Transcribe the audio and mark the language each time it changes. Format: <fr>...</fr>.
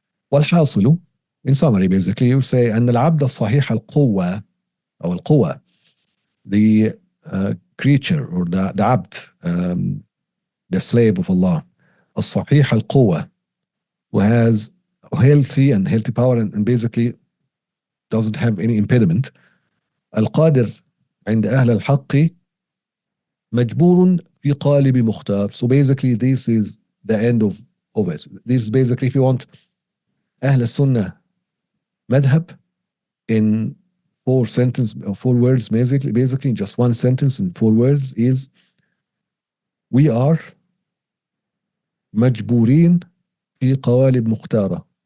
<en>والحاصل, in summary basically, you say</en> <ar>أن العبد الصحيح القوة أو القوة,</ar> <en>the creature or the abd, the slave of Allah,</en> <ar>الصحيح القوة,</ar> <en>who has healthy power and basically doesn't have any impediment.</en> <ar>القادر عند أهل الحق مجبور في قالب مختار.</ar> <en>So basically this is the end of it. This is basically, if you want أهل السنة madhab in 4 words, basically just one sentence in 4 words is: we are</en> <ar>مجبورين في قوالب مختارة.</ar>